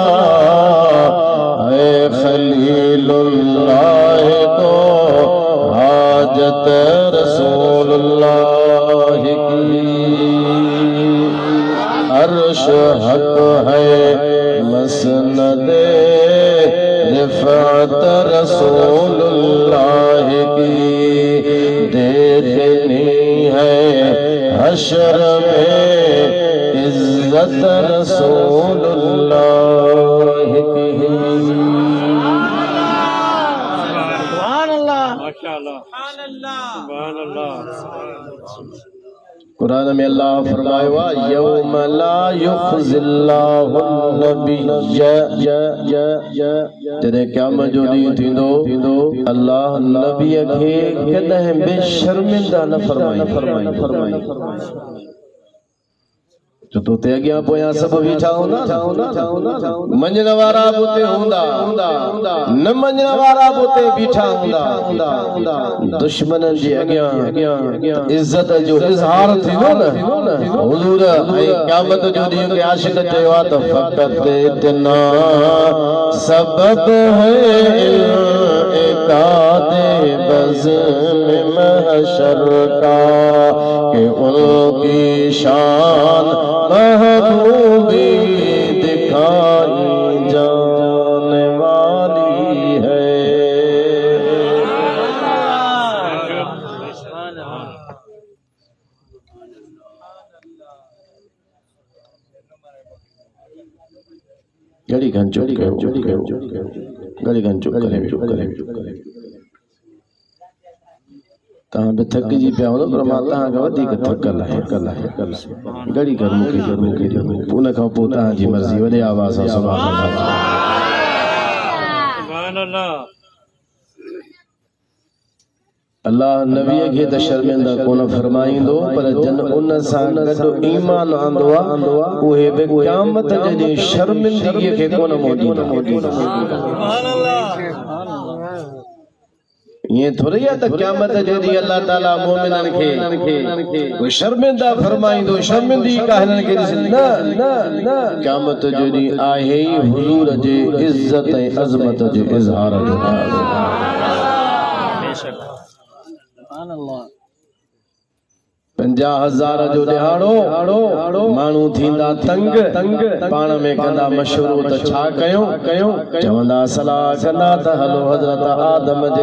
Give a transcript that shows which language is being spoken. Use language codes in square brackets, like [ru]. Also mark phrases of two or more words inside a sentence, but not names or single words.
[ur] اے خلیل اللہ کو حاجت رسول اللہ عرش حق ہے مسندِ رفعت رسول اللہ کی دیکھنی ہے حشر میں عزت رسول اللہ کی [ar] سبحان الله ما شاء الله سبحان الله [sd] कुरान में अल्लाह फरमायो [ar] يوم لا يخزي الله النبي [sd] जॾहिं क़यामत जो ॾींहुं थींदो अल्लाह नबीअ खे कॾहिं बि शर्मिंदा न फरमाई जो तो ते अॻियां पोयां सभु बीठा हूंदा मञण वारा बि उते हूंदा न मञण वारा बि उते बीठा हूंदा दुश्मननि जे अॻियां इज़त जो इज़हार थींदो न हुज़ूर ऐं क़यामत जो ॾींहुं के आशिक़ चयो आहे त [ur] فقط اتنا سبب ہے انعقادِ بزمِ محشر کا کہ انکی شان محبوبی دکھائی جانے والی ہے [sd] गड़ी घन चुप गड़ी घन चुप करे तव्हां बि थकिजी पिया हूंदो पर मां तव्हांखां वधीक थकल आहे घड़ी कर मूंखे उन खां पोइ तव्हांजी मर्ज़ी वॾे आवाज़ सां [ar] سبحان الله [sd] अल्लाह नबीअ खे त शर्मिंदा कोन फरमाईंदो पर जन उन सां गॾु ईमान आंदो आहे उहे बि क़यामत जे ॾींहुं शर्मिंदगीअ खे कोन मोड़ींदा [ar] سبحان الله [sd] ये थोड़ी है त क़यामत जे ॾींहुं अल्लाह ताला मोमिननि खे कोई शर्मिंदा फरमाईंदो शर्मिंदगी का हिननि खे ॾिस न क़यामत जो ॾींहुं आहे ई हुज़ूर जे इज़त ऐं अज़मत जे इज़हार जो बेशक [ar] سبحان الله [sd] 50,000 जो ॾिहाड़ो माण्हू थींदा तंग पाण में कंदा मशवरो त छा कयूं चवंदा सलाह कंदा त हलो हज़रत आदम जे